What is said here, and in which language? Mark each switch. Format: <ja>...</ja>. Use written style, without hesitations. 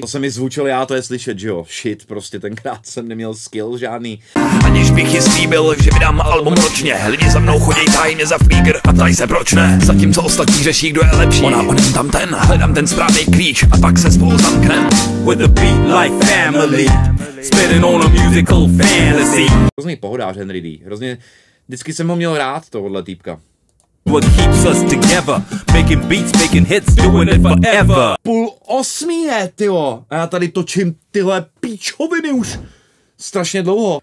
<cs>To se mi zvučilo, já to je slyšet, že jo, shit, prostě tenkrát jsem neměl skill žádný. Aniž bych ji slíbil, že vydám album ročně. Lidi za mnou chodí tajně za flíger a ptají se proč ne. Zatímco ostatní řeší, kdo je lepší. Onem tam ten, hledám ten správný klíč a pak se spolu zamknem.</cs> <en>With a beat like family, spitting on a musical fantasy.</en> <cs>Hrozný pohodář Henry D, hrozně, vždycky jsem ho měl rád, tohle týpka.</cs> <en>What keeps us together, making beats, making hits, doing it forever.</en> <cs>7:30 je, tyjo, a já tady točím tyhle píčoviny už strašně dlouho.</cs>